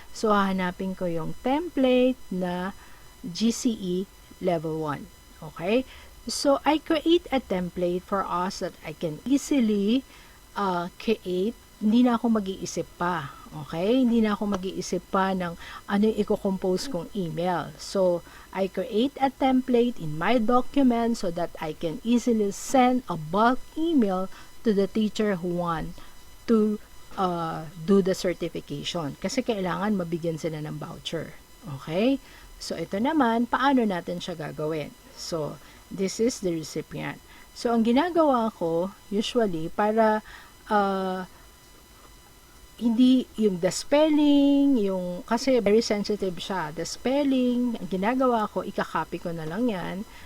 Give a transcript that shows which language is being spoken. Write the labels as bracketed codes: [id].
[tl] So, hahanapin ko yung template na GCE Level 1. Okay? [en] So, I create a template for us that I can easily create. [tl] Hindi na ako mag-iisip pa. Okay? Hindi na ako mag-iisip pa ng ano yung i-compose kong email. [en] So, I create a template in my document so that I can easily send a bulk email to the teacher who want to do the certification. [tl] Kasi kailangan mabigyan sila ng voucher. Okay? So, ito naman, paano natin siya gagawin? [en] So, this is the recipient. [tl] So, ang ginagawa ko, usually, para hindi yung [en] the spelling, [tl] kasi very sensitive siya. [en] The spelling, [tl] ang ginagawa ko, ika-copy ko na lang yan.